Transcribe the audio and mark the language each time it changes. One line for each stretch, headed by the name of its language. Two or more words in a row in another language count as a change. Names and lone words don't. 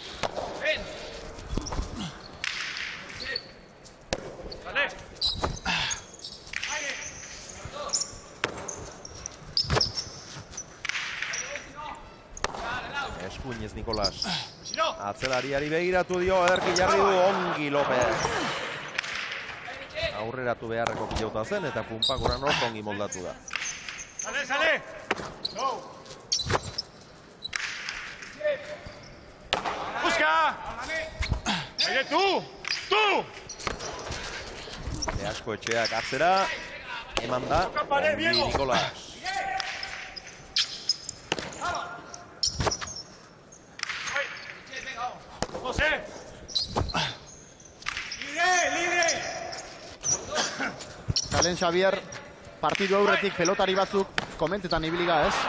Basque: Eskuinez Nikolas. Atzelariari begiratu dio, ederki jarri du ongi López. Aurreratu beharreko pilota zen eta Pumpakoran oso ongi moldatu da.
Spanish: Sale! ¡Busca! ¡Aire, tú!
Basque: Asko etxeak atzera, eman da, ongi Nikolas. Kalen Xavier, partidu aurretik pelotari batzuk komentetan ibiliga ez?